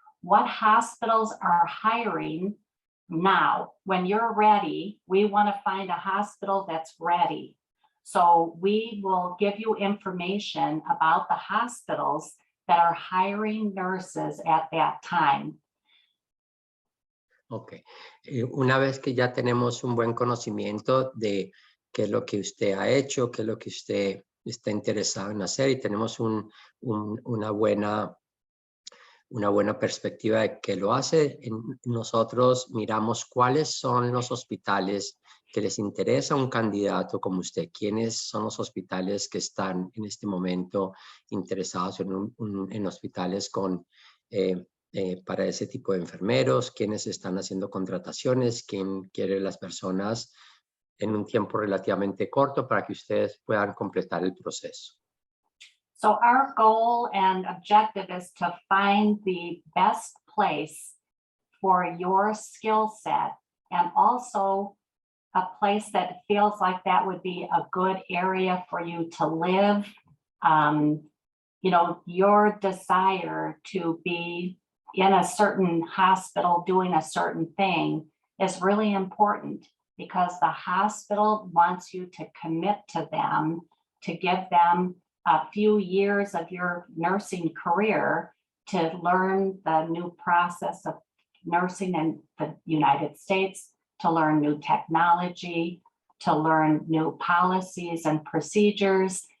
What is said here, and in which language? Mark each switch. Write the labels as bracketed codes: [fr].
[en] what hospitals are hiring now. When you're ready, we want to find a hospital that's ready. So we will give you information about the hospitals that are hiring nurses at that time. Ok. [es] Una vez que ya tenemos un buen conocimiento de qué es lo que usted ha hecho, qué es lo que usted está interesado en hacer y tenemos una buena perspectiva de qué lo hace, nosotros miramos cuáles son los hospitales que les interesa un candidato como usted. ¿Quiénes son los hospitales que están en este momento interesados en hospitales con, para ese tipo de enfermeros? ¿Quiénes están haciendo contrataciones? ¿Quién quiere las personas en un tiempo relativamente corto para que ustedes puedan completar el proceso? [en] So our goal and objective is to find the best place for your skill set, and also a place that feels like that would be a good area for you to live. You know, your desire to be in a certain hospital doing a certain thing is really important, because the hospital wants you to commit to them, to give them a few years of your nursing career to learn the new process of nursing in the United States, to learn new technology, to learn new policies and procedures.